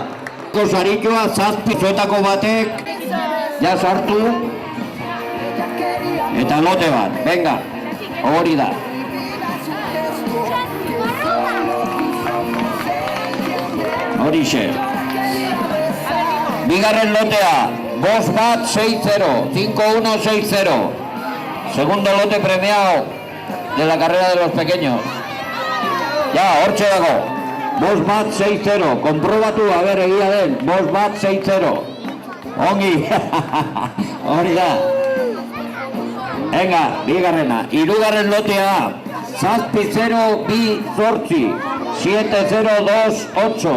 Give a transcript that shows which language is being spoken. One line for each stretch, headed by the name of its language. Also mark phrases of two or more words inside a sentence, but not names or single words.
Basque: Sarikoa zazpizuetako batek ja sartu eta lote bat, venga, hori da. Horixe. Bigarren lotea. 5 bat 6-0, 5-1-6-0.
Spanish: Segundo lote premiado de la carrera de los pequeños. Ya,
Basque: hortxe dago. 5 bat 6-0. Konprobatu,
Spanish: a ver,
Basque: egia den. 5 bat 6-0. Ongi. Hori da. Venga, bigarrena. Hirugarren lotea. 7-0 bi 8. 7-0-2-8.